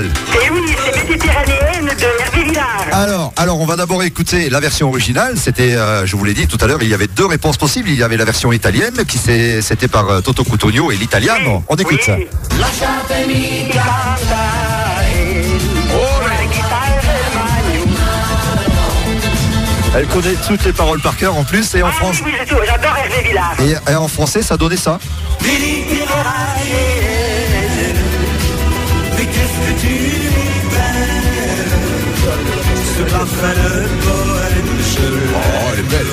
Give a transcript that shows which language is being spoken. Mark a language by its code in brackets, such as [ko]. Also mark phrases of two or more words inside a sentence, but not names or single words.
[fr] Et oui, c'est Méditerranéenne de Hervé Villard. Alors, on va d'abord écouter la version originale. C'était, je vous l'ai dit tout à l'heure, il y avait deux réponses possibles. Il y avait la version italienne, c'était par Toto Cutugno et l'italiano. Oui, On écoute ça. [it] Lasciatemi cantare, la chitarra e le mani. [fr] Elle connaît toutes les paroles par cœur en plus. Et en France, Oui, c'est tout, j'adore Hervé Villard. et en français, ça donnait ça. Oh, elle est belle.